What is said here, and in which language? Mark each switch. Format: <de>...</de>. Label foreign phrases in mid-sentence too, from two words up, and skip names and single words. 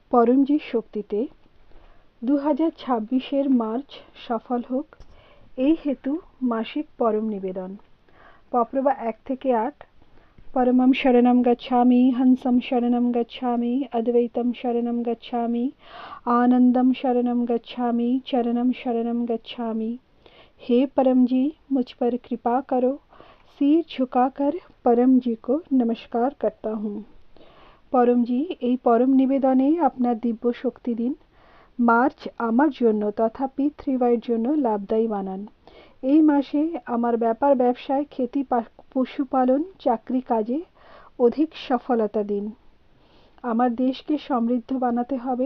<bn>পরমজির শক্তিতে 2026-এর মার্চ সফল হোক, এই হেতু মাসিক পরম নিবেদন। পপ্রভা 1 থেকে 8।</bn> <sa>परमं शरणं गच्छामि, हंसं शरणं गच्छामि, अद्वैतं शरणं गच्छामि, आनंदम शरणं गच्छामि, चरणम शरणं गच्छामि।</sa> <hi>हे परम जी, मुझ पर कृपा करो। सिर झुकाकर परम जी को नमस्कार करता हूँ। परम जी,</hi> <bn>এই পরম নিবেদনে আপনার দিব্য শক্তি দিন। মার্চ আমার জন্য তথা পি3ওয়াইয়ের জন্য লাভদায়ী বানান। এই মাসে আমার ব্যাপার ব্যবসায়, खेती পশুপালন, চাকরি কাজে অধিক সফলতা দিন। আমার দেশকে সমৃদ্ধ বানাতে হবে।</bn>